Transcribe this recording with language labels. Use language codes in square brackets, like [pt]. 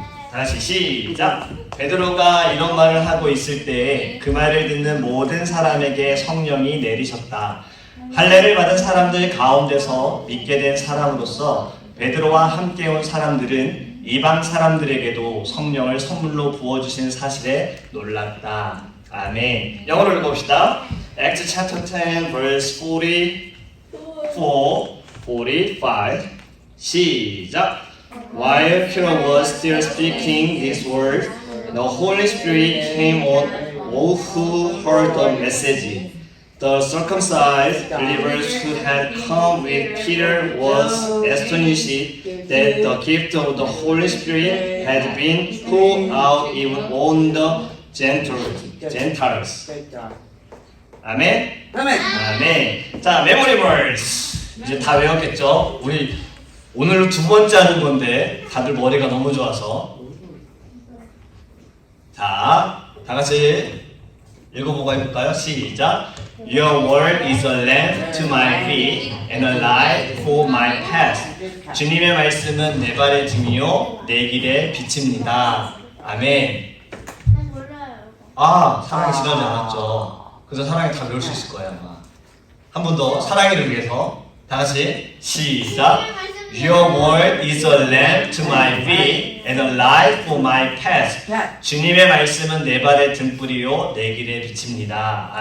[ko] 다시 시작! 베드로가 이런 말을 하고 있을 때 그 말을 듣는 모든 사람에게 성령이 내리셨다. 할례를 받은 사람들 가운데서 믿게 된 사람으로서 베드로와 함께 온 사람들은 이방 사람들에게도 성령을 선물로 부어주신 사실에 놀랐다. 아멘. 영어로 읽어봅시다. [en] Acts chapter 10 verse 44, 45 [ko] 시작! [en] While Peter was still speaking these words, the Holy Spirit came on all who heard the message. The circumcised believers who had come with Peter was astonished that the gift of the Holy Spirit had been poured out even on the Gentiles. [ko] 아멘? 아멘. 자, 메모리 벌스. 이제 다 외웠겠죠? 우리 오늘 두 번째 하는 건데 다들 머리가 너무 좋아서. 자, 다 같이 읽어보고 해볼까요? 시작! [en] Your word is a lamp to my feet and a light for my path. [ko] 주님의 말씀은 내 발의 등이요 내 길의 빛입니다. 아멘. 난 몰라요. 아, 사랑이 지나지 않았죠. 그래서 사랑이 다 배울 수 있을 거예요 아마. 한 번 더 사랑이를 위해서 다 같이 시작! [en] Your word is a lamp to my feet and a light for my path. [ko] 주님의 말씀은 내 발의 등불이요 내 길의 빛입니다.